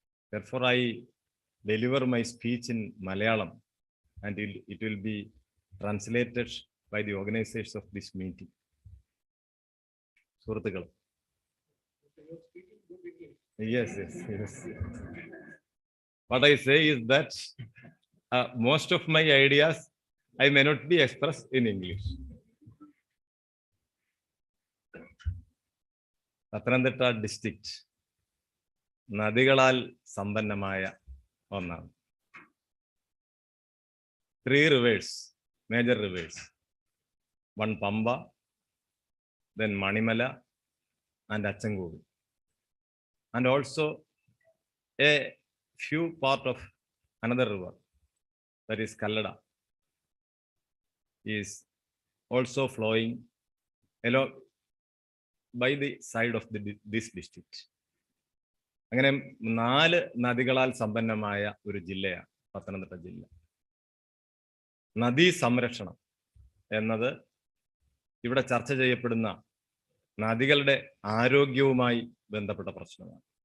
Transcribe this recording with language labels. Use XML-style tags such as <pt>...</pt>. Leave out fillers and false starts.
<en>Therefore, I deliver my speech in Malayalam, and it will be translated by the organizers of this meeting. Surattukal. Yes. What I say is that most of my ideas I may not be expressed in English.</en> <ml>Pathanamthitta district നദികളാൽ സമ്പന്നമായ ഒന്നാണ്.</ml> <en>3 rivers, major rivers, one Pamba, then Manimala and Achangodu, and also a few part of another river, that is Kallada, is also flowing along by the side of this district.</en> <ml>അങ്ങനെ 4 നദികളാൽ സമ്പന്നമായ ഒരു ജില്ലയാണ് പത്തനംതിട്ട ജില്ല. നദീ സംരക്ഷണം എന്നത് ഇവിടെ ചർച്ച ചെയ്യപ്പെടുന്ന നദികളുടെ ആരോഗ്യവുമായി ബന്ധപ്പെട്ട പ്രശ്നമാണ്.</ml>